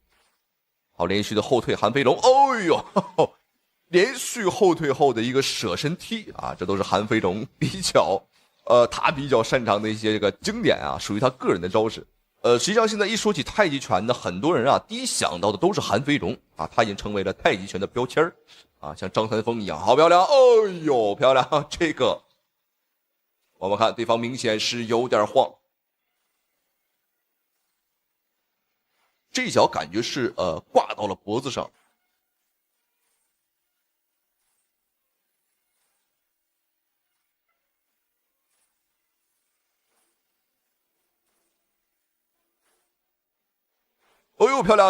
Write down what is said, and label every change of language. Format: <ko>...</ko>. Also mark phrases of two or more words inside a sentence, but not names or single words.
<zh>好，連續的後退，韓飛龍，哎呦！連續後退後的一個捨身踢啊，這都是韓飛龍他比較擅長的一些這個經典啊，屬於他個人的招式。實際上現在一說起太極拳呢，很多人啊第一想到的都是韓飛龍啊，他已經成為了太極拳的標籤啊，像張三豐一樣，好漂亮，哎呦漂亮！這個我們看對方明顯是有點晃，這一腳感覺是掛到了脖子上。哦呦，漂亮！</zh>